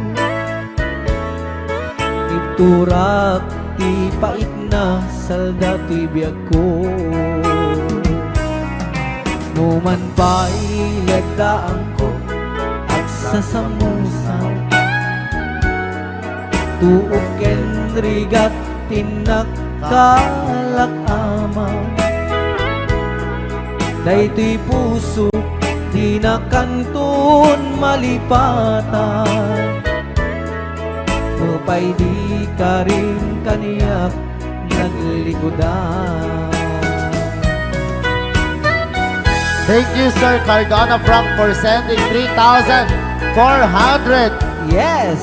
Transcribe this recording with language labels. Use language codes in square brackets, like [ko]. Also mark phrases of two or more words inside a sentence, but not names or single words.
[ilo] iturak ti pait na salda to'y biyag ko Numan pa'y lagdaan ko at sasamusaw Tuok ken rigat tinagkalak-ama Daytoy puso di na kanton malipatan Nupay di ka rin kaniyak naglikodan [en] Thank you, Sir Cardona Frank, for sending 3,400 Yes!